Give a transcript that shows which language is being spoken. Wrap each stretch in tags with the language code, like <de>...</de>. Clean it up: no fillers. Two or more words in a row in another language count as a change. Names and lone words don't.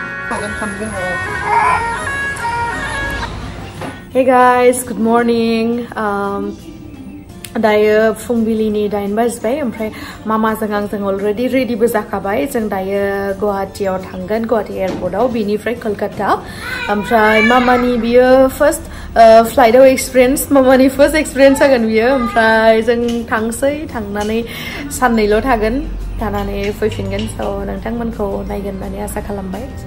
<en>Hey guys, good morning.</en> <brx>Dayo fungbilini 9 बाजबाय ओमफ्राय मामाजों आंजों</brx> <en>already ready</en> <brx>बो जाखाबाय जों दायो गुवाहाटीयाव थांगोन गुवाहाटी एयारपर्टआव बिनिफ्राय कलकाता ओमफ्राय मामानि बियो</brx> <en>first flight</en> <brx>एक्सपिरियेन्स मामानि</brx> <en>first experience</en> <brx>जागोन बियो ओमफ्राय जों थांसै थांनानै साननैल' थानानै फैफिनगोन स' नोंथांमोनखौ नायगोन होननानै आसा खालामबाय</brx>